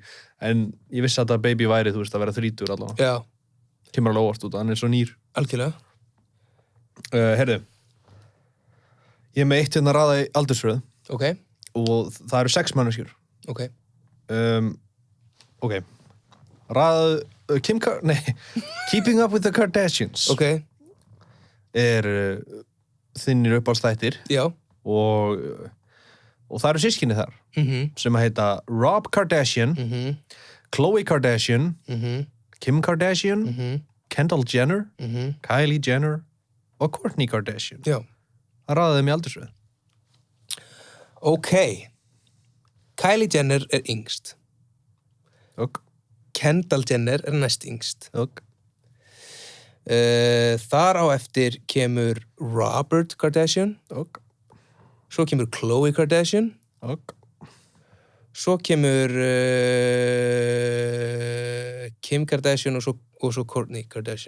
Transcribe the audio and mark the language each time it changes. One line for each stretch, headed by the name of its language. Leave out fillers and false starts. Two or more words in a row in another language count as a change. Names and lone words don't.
Icelandic: En ég vissi að Da Baby væri, þú veist, að vera 30 allavega. Já. Kemur alveg óvart út, hann er svo nýr. Algjörlega. Heyrðu. Ég er með eitt hérna að raða í aldursröð. Ok. Og það eru 6 manneskjur. Ok. Ok. Raðaðu... Keeping Up with the Kardashians. Ok. Er þinnir uppáhaldstættir. Já. Og það eru systkini þar. Sem að heita Rob Kardashian, Khloe Kardashian, Kim Kardashian, Kendall Jenner, Kylie Jenner og Kourtney Kardashian. Já. Það raðaði þeim í aldursröð. Ok. Kylie Jenner er yngst. Ok. Kendall Jenner er næst yngst. Ok. Þar á eftir kemur Robert Kardashian. Ok. Svo kemur Khloe Kardashian. Ok. Svo kemur Kim Kardashian og svo Kourtney Kardashian.